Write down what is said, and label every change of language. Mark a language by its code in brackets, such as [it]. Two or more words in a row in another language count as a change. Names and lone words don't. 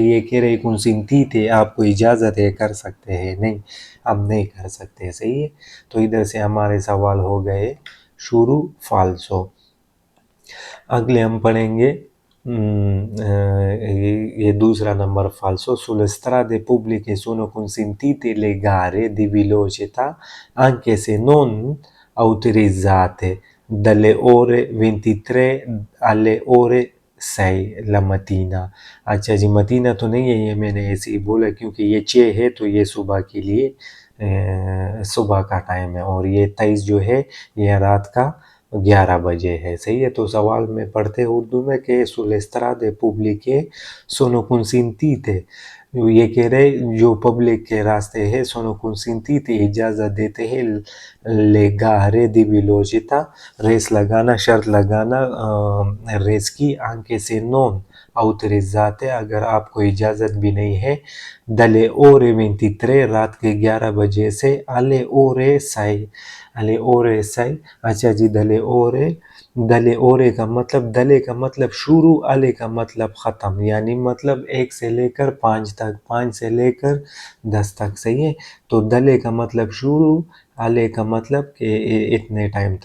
[hi] ये कह रहे कंसेंटी थे, आपको इजाज़त है कर सकते हैं, नहीं अब नहीं कर सकते। सही है, तो इधर से हमारे सवाल हो गए शुरू फाल्सो। अगले हम पढ़ेंगे ये दूसरा नंबर फाल्सो। [it] Sulle strade pubbliche sono consentite le gare di velocità anche se non autorizzate dalle ore 23 alle ore sei la mattina। [hi] अच्छा जी, मतीना तो नहीं है, ये मैंने ऐसे ही बोला क्योंकि ये चे है तो ये सुबह के लिए सुबह का टाइम है, और ये 23 जो है ये रात का 11 बजे है। सही है। तो सवाल में पढ़ते हैं उर्दू में कि [it] sulle strade pubbliche sono consentite, [hi] ये कह रहे जो पब्लिक के रास्ते हैं [it] sono consentite, [hi] इजाज़त देते हैं [it] le gare di velocità, [hi] रेस लगाना, शर्त लगाना रेस की, [it] anche se non autorizzate, [hi] अगर आपको इजाज़त भी नहीं है, [it] dalle ore 23, [hi] रात के 11 बजे से [it] alle ore 6, alle ore 6। [hi] अच्छा जी, [it] dalle ore [hi] का मतलब, दले का मतलब शुरू, अले का मतलब ख़त्म, यानी मतलब 1 से लेकर 5 तक, 5 से लेकर 10 तक। सही है। तो दले का मतलब शुरू, अले का मतलब कि इतने टाइम तक।